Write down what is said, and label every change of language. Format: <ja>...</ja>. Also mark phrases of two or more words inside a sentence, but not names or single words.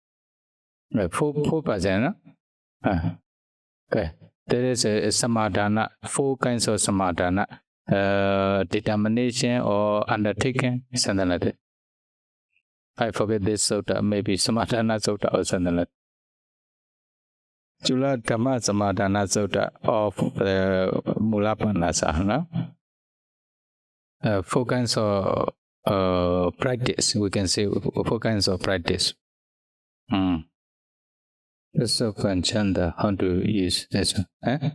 <en>4%, no? Okay. There is a samadhana, 4 kinds of samadhana. Determination or undertaking, something like that. I forget this sutta, maybe samadhana sutta or something like that. Chula Dhamma samadhana sutta of the Mulapanasa, no? 4 kinds of practice, we can say 4 kinds of practice. That's so Chanda, how to use this one.</en>